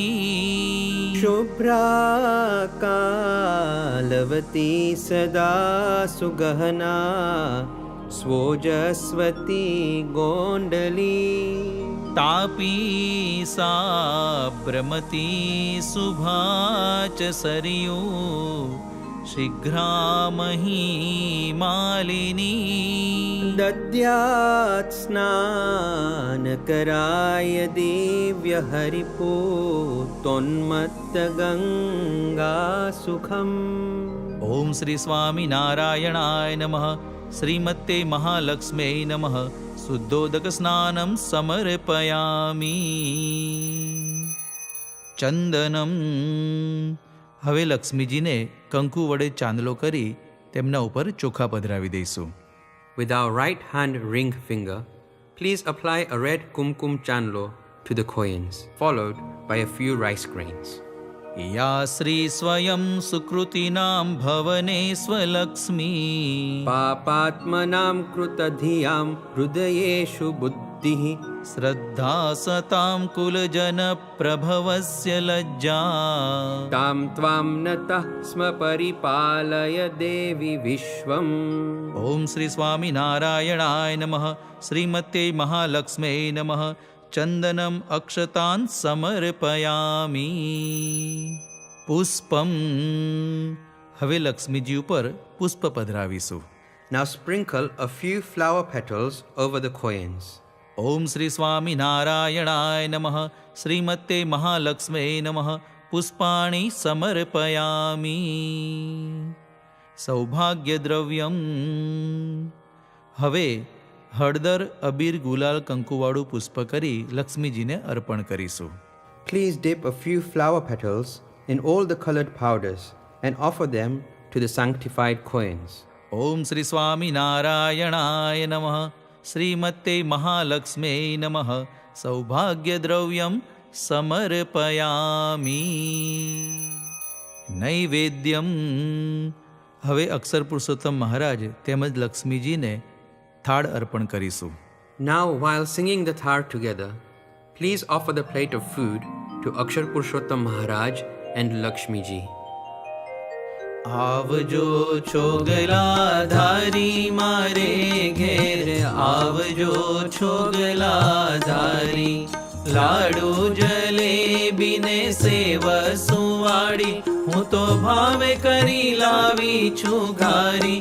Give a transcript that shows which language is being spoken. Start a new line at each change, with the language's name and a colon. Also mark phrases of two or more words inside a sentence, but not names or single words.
Sanskrit: शुभ्रा कालवती सदा सुगहना स्वोजस्वती गोण्डली તાપી સાબ્રમતી શુભા ચ સરયુ શીઘ્રામહી માલિની. दद्यात् स्नानकराय दिव्यहरिपूतोन्मत्तगङ्गा सुखम्. ઓમ શ્રી સ્વામિનારાયણાય નમઃ. શ્રીમતે મહાલક્ષ્મ્यै નમઃ. શુદ્ધોદક સ્નાનમ સમર્પયામિ. ચંદનમ.
Gujarati: હવે લક્ષ્મીજીને કંકુ વડે ચાંદલો કરી તેમના ઉપર ચોખા પધરાવી દઈશું.
English: With our right hand ring finger, please apply a red kumkum chanlo to the coins, followed by a few rice grains.
Sanskrit: યા શ્રી સ્વયં સુકૃતિનાં ભવને સ્વલક્ષ્મી. पापात्मनां कृतधियां हृदयेषु बुद्धिः શ્રદ્ધા સતાં કુલજન પ્રભવસ્ય લજ્જા. तां त्वां नतः स्म परिपालय देवि विश्वम्. ઓમ શ્રી સ્વામિનારાયણાય નમઃ. શ્રીમતે મહાલક્ષ્મ્यै નમઃ. ચંદનમ અક્ષતાન સમર્પયામિ.
Gujarati: પુષ્પમ. હવે લક્ષ્મીજી ઉપર પુષ્પ પધરાવીશું.
English: Now sprinkle a few flower petals over the coins.
Sanskrit: ઓમ શ્રી સ્વામિનારાયણાય નમઃ. શ્રીમતે મહાલક્ષ્મ્यै નમઃ. પુષ્પાણિ સમર્પયામિ. સૌભાગ્યદ્રવ્યમ.
Gujarati: હવે હળદર અબીર ગુલાલ કંકુવાળું પુષ્પ કરી લક્ષ્મીજીને અર્પણ કરીશું.
English: Please dip a few flower petals and all the colored powders, and offer them to the sanctified coins.
Sanskrit: ઓમ શ્રી સ્વામિનારાયણાય નમઃ. શ્રીમતે મહાલક્ષ્મે નમઃ. સૌભાગ્યદ્રવ્યમ સમર્પયામિ. નૈવેદ્યમ.
Gujarati: હવે અક્ષર પુરુષોત્તમ મહારાજ તેમજ લક્ષ્મીજીને થાળ અર્પણ કરીશું.
English: Now, while singing the thar together, please offer the plate of food to Akshar Purushottam Maharaj and Lakshmi ji.
Gujarati: આવજો છોગલાધારી મારે ઘેર, આવજો છોગલાધારી. લાડુ જલેબી ને સેવ સુવાડી, હું તો ભાવે કરી લાવી છું ઘારી.